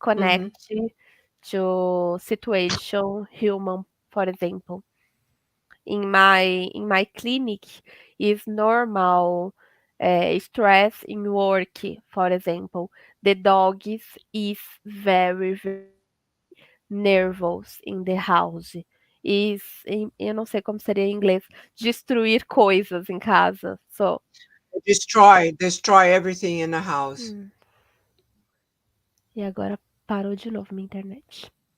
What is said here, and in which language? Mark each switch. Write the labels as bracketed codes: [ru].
[en] connected to situation human, for example. In my clinic is normal stress in work, for example. The dogs is very nervous in the house. [pt] Eu não sei como seria em inglês, destruir coisas em casa. [en] So, Destroy everything in the house. [pt] hum, e agora parou de novo minha internet.